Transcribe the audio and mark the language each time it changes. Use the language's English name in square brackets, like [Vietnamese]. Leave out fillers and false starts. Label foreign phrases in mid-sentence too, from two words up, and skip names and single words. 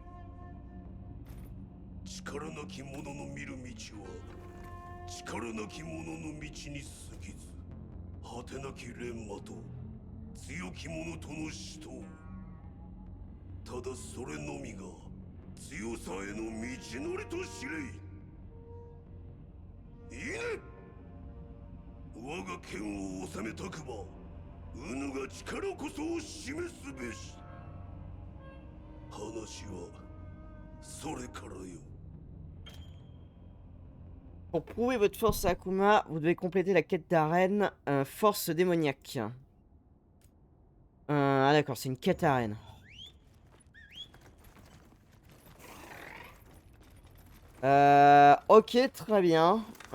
[Japanese] 力なき者の見る道は力なき者の道に過ぎず果てなき錬磨と強き者との死闘ただそれのみが強さへの道のりと知れいいね我が剣を収めたくばウヌが力こそを示すべし話はそれからよ [French] Pour prouver votre force à Akuma, vous devez compléter la quête d'arène force démoniaque. Ah d'accord, c'est une quête arène. Ok, très bien.